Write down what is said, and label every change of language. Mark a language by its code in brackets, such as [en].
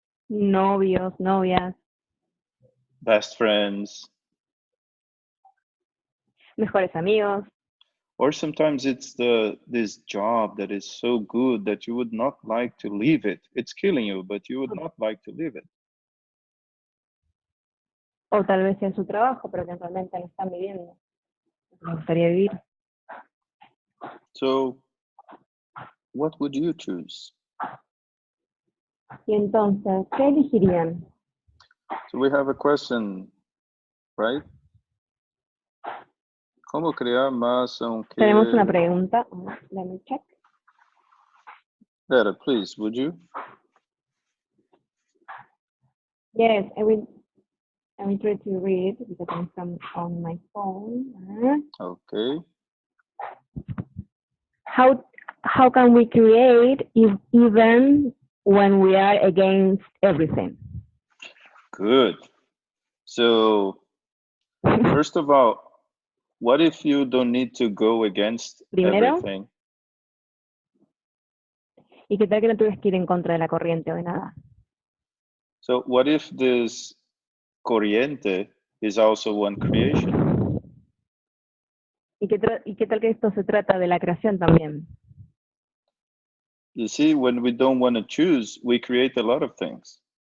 [es] novios, novias, [en] best friends, [es] mejores amigos, [en] or sometimes it's this job that is so good that you would not like to leave it. It's killing you, but you would not like to leave it. [es] o tal vez sea su trabajo, pero que actualmente no están viviendo. Me gustaría vivir. [en] So, what would you choose? [es] Y entonces, ¿qué elegirían? [en] So we have a question, right? [es] ¿Cómo crear más aunque... Tenemos una pregunta. [en] Let me check. Vera, please, would you? Yes, I will try to read because I'm on my phone. Okay. How can we create even when we are against everything? Good. So, first of all, what if you don't need to go against [es] Primero, [en] everything? [es] ¿y qué tal que no tuvieras que ir en contra de la corriente o de nada? [en] So, what if this corriente is also one creation? [es] ¿Y qué tal que esto se trata de la creación también? [en] You see, when we don't want to choose, we create a lot of things.